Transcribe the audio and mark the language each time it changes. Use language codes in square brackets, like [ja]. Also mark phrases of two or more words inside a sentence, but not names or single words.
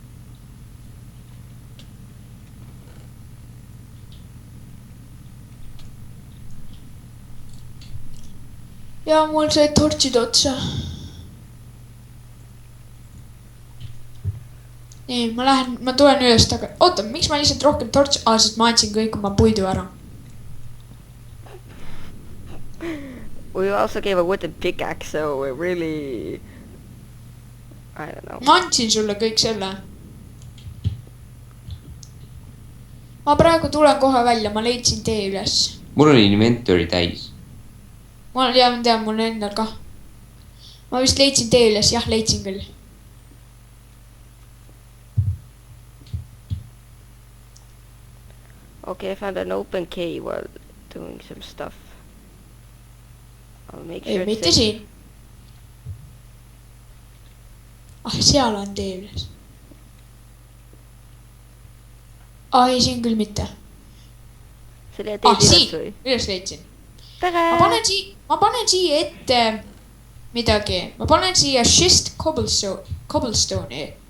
[et] Ja mul sai tortsid otsa. Nii, ma tulen üles taga. Oota, miks ma lihtsalt rohkem tortsi? Sest ma andsin kõik oma puidu ära. [en] We also gave a wooden pickaxe, so we really... I don't know. [et] Ma andsin sulle kõik selle. Ma praegu tulen kohe välja, ma leidsin tee üles. Mul on inventory täis. Ma tean, mul endal ka. Ma vist leidsin tee üles, jah, leidsin küll. [en] Okay, I found an open cave while doing some stuff. I'll make [et] ei , [en] sure [et] mitte siin . seal on tee üles . ei , siin küll mitte . selle teed üles siin või ? üles leidsin . tere! ma panen siia ette midagi , ma panen siia [en] schist cobblestone'i .